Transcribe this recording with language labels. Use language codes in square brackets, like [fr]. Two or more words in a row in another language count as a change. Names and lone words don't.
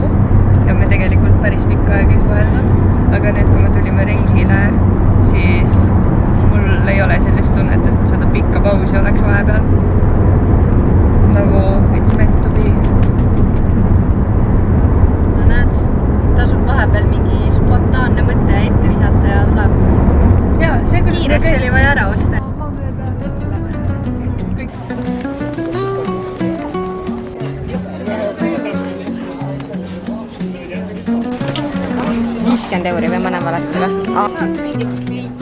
[et] ja me tegelikult päris pikka aega ei suhelnud, aga nüüd, kui me tulime reisile, siis mul ei ole sellist tunnet, et seda pikka pausi oleks vahepeal. [en] Nagu it's meant to be. [et] No näed, tasub vahepeal mingi spontaanne mõte ette visata ja tuleb. Jaa, see kiiresti oli vaja ära osta. €50 või mõne valesti või?